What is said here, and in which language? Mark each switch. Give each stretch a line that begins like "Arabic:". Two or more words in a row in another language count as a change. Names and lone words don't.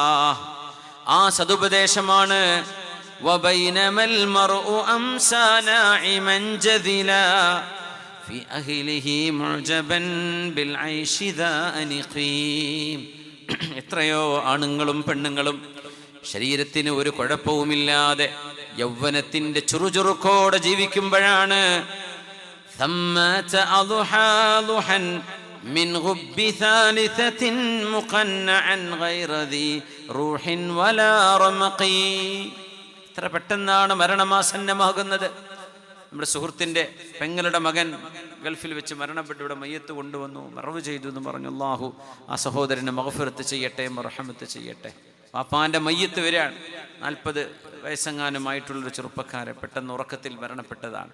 Malayalam: ആ സതുപദേശമാണ്
Arabic: وبينما المرء أمسى ناعما جذلا في أهله معجبا بالعيش ذا أنق.
Malayalam: എത്രയോ ആണുങ്ങളും പെണ്ണുങ്ങളും ശരീരത്തിന് ഒരു കുഴപ്പവുമില്ലാതെ യൗവനത്തിന്റെ ചുറുചുറുക്കോടെ ജീവിക്കുമ്പോഴാണ്
Arabic: ثمة أضحى ضحا من غب ثالثة مقنعا غير ذي روح ولا رمق.
Malayalam: ഇത്ര പെട്ടെന്നാണ് മരണമാസന്നമാകുന്നത്. നമ്മുടെ സുഹൃത്തിൻ്റെ പെങ്ങളുടെ മകൻ ഗൾഫിൽ വെച്ച് മരണപ്പെട്ട് ഇവിടെ മയ്യത്ത് കൊണ്ടുവന്നു, മറവ് ചെയ്തു എന്ന് പറഞ്ഞു. അല്ലാഹു ആ സഹോദരന് മഗ്ഫിറത്ത് ചെയ്യട്ടെ, മർഹമത്ത് ചെയ്യട്ടെ. വാപ്പാൻ്റെ മയ്യത്ത് വരികയാണ്. 40 വയസ്സെങ്ങാനുമായിട്ടുള്ളൊരു ചെറുപ്പക്കാരെ പെട്ടെന്ന് ഉറക്കത്തിൽ മരണപ്പെട്ടതാണ്.